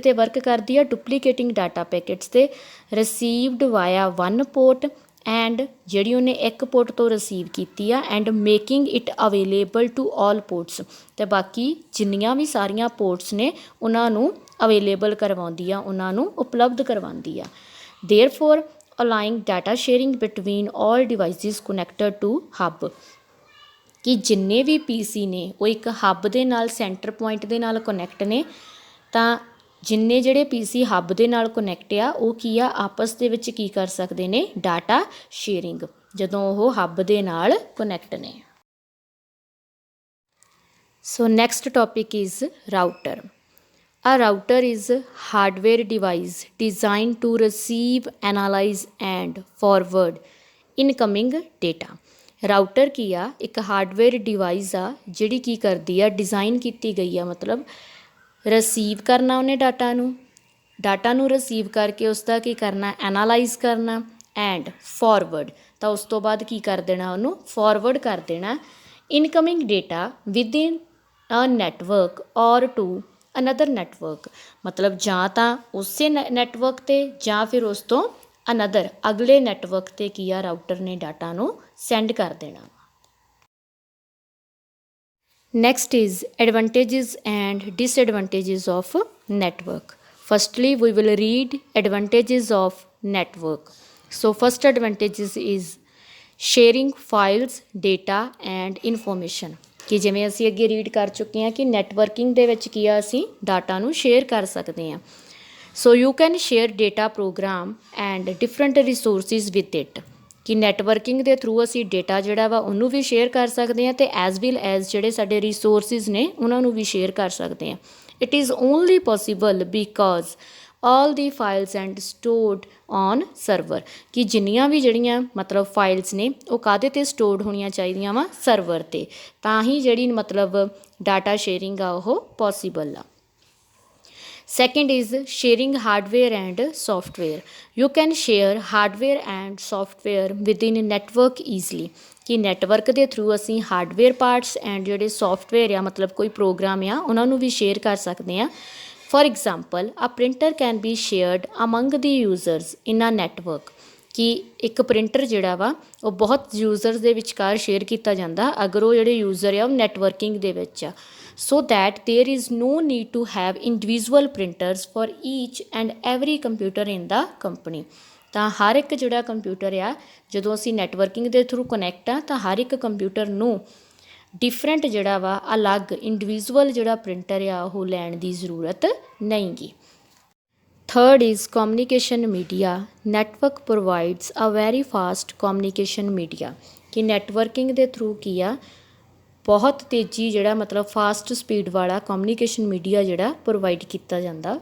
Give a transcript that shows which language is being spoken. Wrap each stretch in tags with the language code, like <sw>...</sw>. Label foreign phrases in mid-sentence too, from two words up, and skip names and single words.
<pa>'ਤੇ ਵਰਕ ਕਰਦੀ ਆ</pa> <en>duplicating data packets</en> <pa>'ਤੇ</pa> <en>received via one port and</en> <pa>ਜਿਹੜੀ ਉਹਨੇ ਇੱਕ ਪੋਰਟ ਤੋਂ ਰਿਸੀਵ ਕੀਤੀ ਆ</pa> <en>and making it available to all ports</en> <pa>ਅਤੇ ਬਾਕੀ ਜਿੰਨੀਆਂ ਵੀ ਸਾਰੀਆਂ ਪੋਰਟਸ ਨੇ ਉਹਨਾਂ ਨੂੰ ਅਵੇਲੇਬਲ ਕਰਵਾਉਂਦੀ ਆ ਉਹਨਾਂ ਨੂੰ ਉਪਲਬਧ ਕਰਵਾਉਂਦੀ ਆ</pa> <en>therefore allowing data sharing between all devices connected to hub</en> <pa>ਕਿ ਜਿੰਨੇ ਭੀ PC ਨੇ ਵੋ ਇੱਕ ਹੱਬ ਦੇ ਨਾਲ</pa> <en>center point</en> <pa>ਦੇ ਨਾਲ ਕਨੈਕਟ ਨੇ, ਤਾਂ ਜਿੰਨੇ ਜਿਹੜੇ PC हब ਦੇ ਨਾਲ ਕਨੈਕਟ ਆ ਉਹ ਕੀ ਆ ਆਪਸ ਦੇ ਵਿੱਚ ਕੀ ਕਰ ਸਕਦੇ ਨੇ</pa> <en>data sharing</en> <pa>ਜਦੋਂ ਉਹ ਹੱਬ ਦੇ ਨਾਲ ਕਨੈਕਟ ਨੇ।</pa> <en>so next topic is router. A router is hardware device designed to receive, analyze and forward incoming data।</en> <pa>ਰਾਊਟਰ ਕੀ ਆ ਇੱਕ</pa> <en>hardware device</en> <pa>ਆ ਜਿਹੜੀ ਕੀ ਕਰਦੀ ਆ ਡਿਜ਼ਾਈਨ ਕੀਤੀ ਗਈ ਆ ਮਤਲਬ ਰਿਸੀਵ ਕਰਨਾ ਉਹਨੇ ਡਾਟਾ ਨੂੰ ਰਿਸੀਵ ਕਰਕੇ ਉਸ ਦਾ ਕੀ ਕਰਨਾ ਐਨਾਲਾਈਜ਼ ਕਰਨਾ</pa> <en>and forward</en> <pa>ਤਾਂ ਉਸ ਤੋਂ ਬਾਅਦ ਕੀ ਕਰ ਦੇਣਾ ਉਹਨੂੰ ਫਾਰਵਰਡ ਕਰ ਦੇਣਾ</pa> <en>incoming data within a network or to another network</en> <pa>ਮਤਲਬ ਜਾਂ ਤਾਂ ਉਸੇ ਨੈਟਵਰਕ 'ਤੇ ਜਾਂ ਫਿਰ ਉਸ ਤੋਂ ਅਨਦਰ ਅਗਲੇ ਨੈਟਵਰਕ 'ਤੇ ਕੀ ਆ ਰਾਊਟਰ ਨੇ ਡਾਟਾ ਨੂੰ ਸੈਂਡ ਕਰ ਦੇਣਾ।</pa> <en>Next is advantages and disadvantages of network. Firstly, we will read advantages of network. So first advantages is sharing files, data and information।</en> <pa>ਕਿ ਜਿਵੇਂ ਅਸੀਂ ਅੱਗੇ ਰੀਡ ਕਰ ਚੁੱਕੇ ਹਾਂ ਕਿ ਨੈਟਵਰਕਿੰਗ ਦੇ ਵਿੱਚ ਕੀ ਆ ਅਸੀਂ ਡਾਟਾ ਨੂੰ ਸ਼ੇਅਰ ਕਰ ਸਕਦੇ ਹਾਂ।</pa> <en>so you can share data program and different resources with it</en> <pa>ਕਿ ਨੈਟਵਰਕਿੰਗ ਦੇ ਥਰੂ ਅਸੀਂ ਡੇਟਾ ਜਿਹੜਾ ਵਾ ਉਹਨੂੰ ਵੀ ਸ਼ੇਅਰ ਕਰ ਸਕਦੇ ਹਾਂ ਅਤੇ</pa> <en>as well as</en> <pa>ਜਿਹੜੇ ਸਾਡੇ ਰਿਸੋਰਸਿਸ ਨੇ ਉਹਨਾਂ ਨੂੰ ਵੀ ਸ਼ੇਅਰ ਕਰ ਸਕਦੇ ਹਾਂ।</pa> <en>it is only possible because all the files and stored on server</en> <pa>ਕਿ ਜਿੰਨੀਆਂ ਵੀ ਜਿਹੜੀਆਂ ਮਤਲਬ ਫਾਈਲਸ ਨੇ ਉਹ ਕਾਹਦੇ 'ਤੇ ਸਟੋਰਡ ਹੋਣੀਆਂ ਚਾਹੀਦੀਆਂ ਵਾ ਸਰਵਰ 'ਤੇ ਤਾਂ ਹੀ ਜਿਹੜੀ ਮਤਲਬ</pa> <en>data sharing</en> <pa>ਆ ਉਹ ਪੋਸੀਬਲ ਆ।</pa> <en>Second is sharing hardware and software. You can share hardware and software within a network easily</en> <pa>ਕਿ ਨੈਟਵਰਕ ਦੇ ਥਰੂ ਅਸੀਂ</pa> <en>hardware parts</en> <pa>ਐਂਡ ਜਿਹੜੇ ਸੋਫਟਵੇਅਰ ਆ ਮਤਲਬ ਕੋਈ ਪ੍ਰੋਗਰਾਮ ਆ ਉਹਨਾਂ ਨੂੰ ਵੀ ਸ਼ੇਅਰ ਕਰ ਸਕਦੇ ਹਾਂ।</pa> <en>for example a printer can be shared among the users in a network</en> <pa>ਕਿ ਇੱਕ ਪ੍ਰਿੰਟਰ ਜਿਹੜਾ ਵਾ ਉਹ ਬਹੁਤ ਯੂਜ਼ਰਸ ਦੇ ਵਿਚਕਾਰ ਸ਼ੇਅਰ ਕੀਤਾ ਜਾਂਦਾ ਅਗਰ ਉਹ ਜਿਹੜੇ ਯੂਜ਼ਰ ਆ ਉਹ ਨੈਟਵਰਕਿੰਗ ਦੇ ਵਿੱਚ ਆ</pa> <en>so that there is no need to have individual printers for each and every computer in the company।</en> <pa>ਤਾਂ ਹਰ ਇੱਕ ਜਿਹੜਾ ਕੰਪਿਊਟਰ ਆ ਜਦੋਂ ਅਸੀਂ ਨੈਟਵਰਕਿੰਗ ਦੇ ਥਰੂ ਕਨੈਕਟ ਆ ਤਾਂ ਹਰ ਇੱਕ ਕੰਪਿਊਟਰ ਨੂੰ ਡਿਫਰੈਂਟ ਜਿਹੜਾ ਵਾ ਅਲੱਗ ਇੰਡੀਵਿਜੂਅਲ ਜਿਹੜਾ ਪ੍ਰਿੰਟਰ ਆ ਉਹ ਲੈਣ ਦੀ ਜ਼ਰੂਰਤ ਨਹੀਂ ਗੀ।</pa> <en>Third is communication media. Network provides a very fast communication media</en> <pa>ਕਿ ਨੈਟਵਰਕਿੰਗ ਦੇ ਥਰੂ ਕੀ ਆ ਬਹੁਤ ਤੇਜ਼ੀ ਜਿਹੜਾ ਮਤਲਬ</pa> <en>fast speed</en> <pa>ਵਾਲਾ</pa> <en>communication media</en> <pa>ਜਿਹੜਾ ਪ੍ਰੋਵਾਈਡ ਕੀਤਾ ਜਾਂਦਾ।</pa>